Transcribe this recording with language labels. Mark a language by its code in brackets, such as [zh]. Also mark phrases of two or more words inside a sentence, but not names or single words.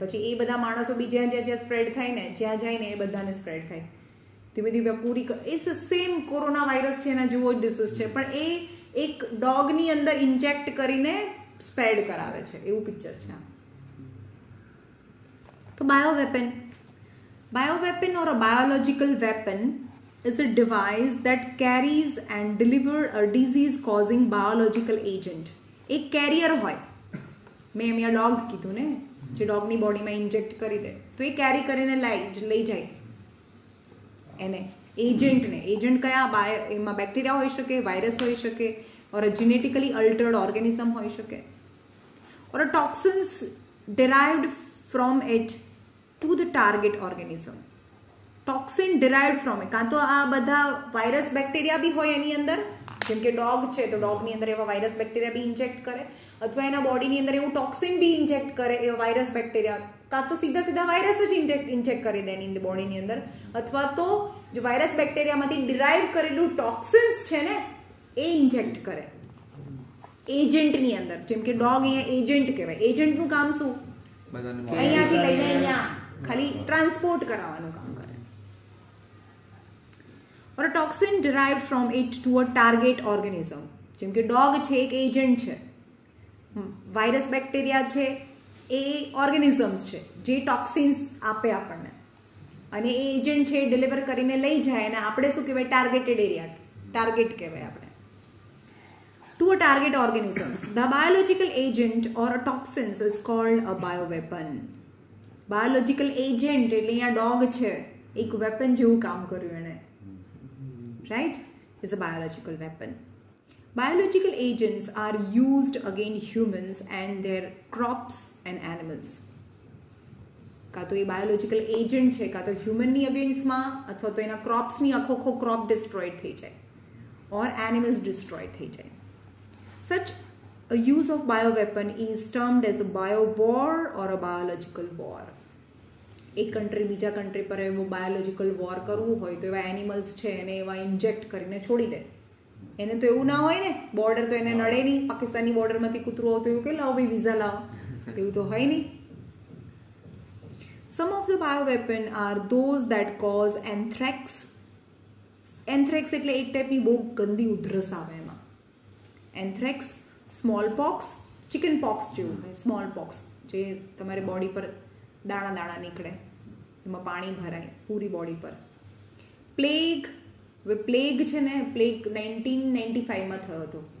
[gu] પછી એ બધા માણસો બી જ્યાં સ્પ્રેડ થાય ને, જ્યાં જાય ને એ બધાને સ્પ્રેડ થાય. ધીમે ધીમે પૂરી એ સેમ કોરોના વાયરસ છે, એના જેવો જ ડિસીઝ છે, પણ એ એક ડોગની અંદર ઇન્જેક્ટ કરીને સ્પ્રેડ કરાવે છે, એવું પિક્ચર છે. [en] તો બાયોવેપન or a biological weapon is a device that carries and delivers a disease causing biological agent. [gu] એક કેરિયર હોય, મેં અહીંયા ડોગ કીધું ને, જે ડોગની બોડીમાં ઇન્જેક્ટ કરી દે તો એ કેરી કરીને લઈ જાય એને એજન્ટને. એજન્ટ કયા? એમાં બેક્ટેરિયા હોઈ શકે, વાયરસ હોઈ શકે, [en] or a genetically altered organism [gu] હોઈ શકે, [en] or a toxins derived from it to the target organism. toxin derived from, [gu] કાં તો આ બધા વાયરસ બેક્ટેરિયા બી હોય એની અંદર, જેમ કે ડોગ છે તો ડોગની અંદર એવા વાયરસ બેક્ટેરિયા બી ઇન્જેક્ટ કરે, અથવા એના બોડીની અંદર એવું ટોક્સિન બી ઇન્જેક્ટ કરે એવા વાયરસ બેક્ટેરિયા, કાં તો સીધા વાયરસ જ ઇન્જેક્ટ કરી દે એની બોડીની અંદર, અથવા તો જે વાયરસ બેક્ટેરિયામાંથી ડિરાઈવ કરેલું ટોક્સિન્સ છે ને એ ઇન્જેક્ટ કરે એજન્ટની અંદર. જેમ કે ડોગ અહીંયા એજન્ટ કહેવાય. એજન્ટનું કામ શું? અહીંયાથી લઈને અહીંયા ખાલી ટ્રાન્સપોર્ટ કરાવવાનું કામ કરે. [en] or a toxin derived from it to a target organism. [gu] જેમ કે ડોગ છે એક એજન્ટ છે, વાયરસ બેક્ટેરિયા છે એ ઓર્ગેનિઝમ્સ છે જે ટોક્સિન્સ આપે આપણને, અને એ એજન્ટ છે ડિલિવર કરીને લઈ જાય, અને આપણે શું કહેવાય? [en] targeted area, [gu] ટાર્ગેટ કહેવાય આપણે. [en] To a target organisms, the biological agent or a toxins is called a bioweapon. Biological agent [gu] એટલે અહીંયા ડોગ છે, એક વેપન જેવું કામ કર્યું એને, [en] right? Is a biological weapon. Biological agents are used against humans and their crops and animals. [gu] કાં તો એ [en] biological agent [gu] છે, કાં તો હ્યુમનની અગેન્સ્ટમાં, અથવા તો એના ક્રોપ્સની આખો [en] crop destroy [gu] થઈ જાય, [en] or animals destroy [gu] થઈ જાય. [en] Such a use of bioweapon is termed as a biowar or a biological war. [gu] એક કન્ટ્રી બીજા કન્ટ્રી પર એવો [en] biological war [gu] કરવું હોય તો એવા એનિમલ્સ છે એને એવા ઇન્જેક્ટ કરીને છોડી દે. એને તો એવું ના હોય ને, બોર્ડર તો એને નડે નહીં, પાકિસ્તાની બોર્ડરમાંથી કૂતરું આવતું એવું કે લાવો ભાઈ વિઝા લાવો, એવું તો હોય નહીં. [en] Some of the bioweapon are those that cause anthrax. [gu] Anthrax એટલે એક ટાઈપની બહુ ગંદી ઉધરસ આવે એમાં. એન્થ્રેક્સ, સ્મોલ પોક્સ, ચિકન પોક્સ જેવું હોય, સ્મોલ પોક્સ જે તમારે બોડી પર દાણા દાણા નીકળે, એમાં પાણી ભરાય પૂરી બોડી પર. પ્લેગ, હવે પ્લેગ છે ને, પ્લેગ 1995માં થયો હતો.